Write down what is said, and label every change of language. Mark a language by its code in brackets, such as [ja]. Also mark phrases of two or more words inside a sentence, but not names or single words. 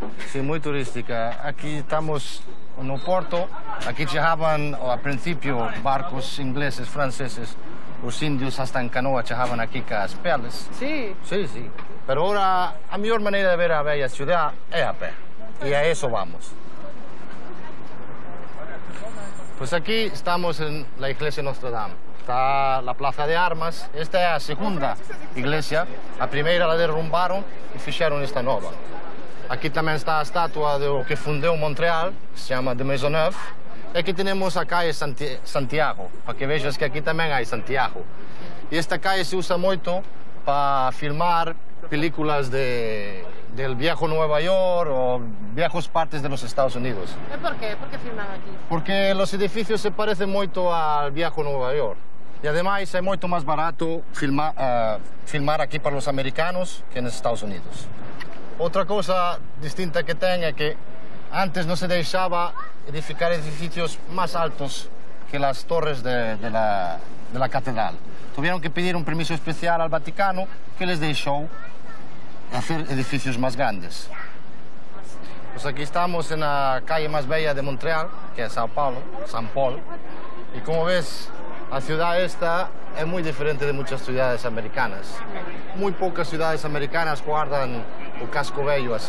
[gl] Sí, moi turística. Aquí estamos no Porto. Aquí chegaban ao principio barcos ingleses, franceses. Os indios hasta en canoa chegaban aquí cas peles. Sí? Sí. Pero ahora a mellor maneira de ver a bella ciudad é a pé. E a eso vamos. [es] Pues aquí estamos en la iglesia de Notre Dame. Está la Plaza de Armas. [gl] Esta é a segunda iglesia. A primeira [es] la derrumbaron [gl] e fixeron esta nova. Aquí tamén está a estatua do que fundou Montreal, que se chama de Maisonneuve. E aquí tenemos a calle Santiago, para que vexas que aquí tamén hai Santiago. [es] E esta calle se usa moito para filmar películas del viejo Nueva York o viejos partes de los Estados Unidos. ¿Y por qué? ¿Por qué filman aquí? Porque los edificios se parecen moito al viejo Nueva York. [gl] E ademais é moito máis barato filmar aquí para os americanos que nos Estados Unidos. Outra cousa distinta que ten é que antes non se deixaba edificar edificios máis altos que as torres [es] de la catedral. Tuvieron que pedir un permiso especial al Vaticano que les deixou hacer edificios máis grandes. Pues aquí estamos en la calle [gl] máis bella de Montreal, que é São Paulo, San Paul, e como ves, a ciudad esta é moi diferente [es] de muchas ciudades americanas. [gl] Moi poucas ciudades americanas guardan o casco vello así.